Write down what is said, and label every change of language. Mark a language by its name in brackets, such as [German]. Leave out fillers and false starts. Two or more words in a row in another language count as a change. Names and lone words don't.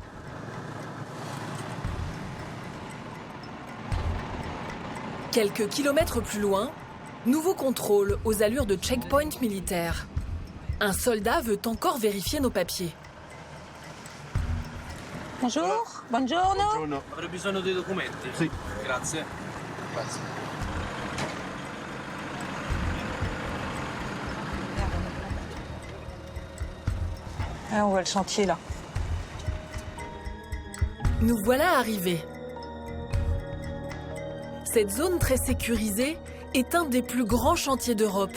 [French] Quelques kilomètres plus loin, nouveau contrôle aux allures de checkpoint militaire. Un soldat veut encore vérifier nos papiers. Bonjour. [Italian] Buongiorno. Buongiorno. Avrei bisogno dei documenti. Sì. Grazie. [French] Passe. Ah, on voit le chantier là. Nous voilà arrivés. Cette zone très sécurisée est un des plus grands chantiers d'Europe.